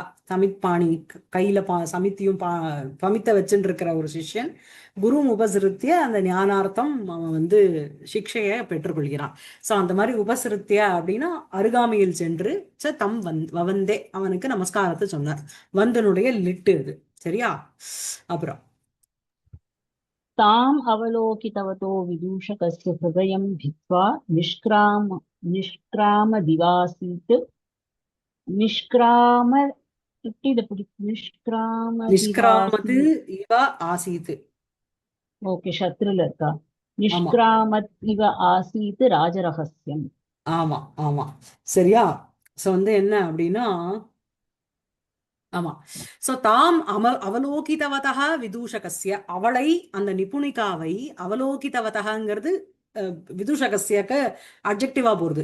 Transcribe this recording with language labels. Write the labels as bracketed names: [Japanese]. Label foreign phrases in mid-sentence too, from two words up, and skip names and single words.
[Tamil] சமித்பாணி கையில சமித்தியும் பமித்த வச்சுட்டு இருக்கிற ஒரு சிஷ்யன் குரு உபசிருத்திய அந்த ஞானார்த்தம் அவன் வந்து சிக்ஷைய பெற்றுக்கொள்கிறான். சோ அந்த மாதிரி உபசிருத்திய அப்படின்னா அருகாமையில் சென்று [Sanskrit] तं ववन्दे [Tamil] அவனுக்கு நமஸ்காரத்தை சொன்னார். வந்தனுடைய லிட்டு இது. சரியா? அப்புறம் [Sanskrit] ताम् अवलोकितवतो विदूषकस्य हृदयं भित्त्वा निष्क्रामदिवासीत् निष्क्राम நிஷ்கிராமது निष्क्रामदिवासीत् इव आसीत्. [Tamil] ஓகே, ஷத்ருல இருக்கா? ஆமா [Sanskrit] निष्क्रामत् इव आसीत् राजरहस्यम्. [Tamil] ஆமா ஆமா. சரியா? சோ வந்து என்ன அப்படின்னா, ஆமா, சோ [Sanskrit] ताम् अवलोकितवता विदूषकस्य, [Tamil] அவளை அந்த நிபுணிகாவை அவலோகிதவதங்கிறது விதூஷகஸ்யக்கு அட்ஜெக்டிவா போறது.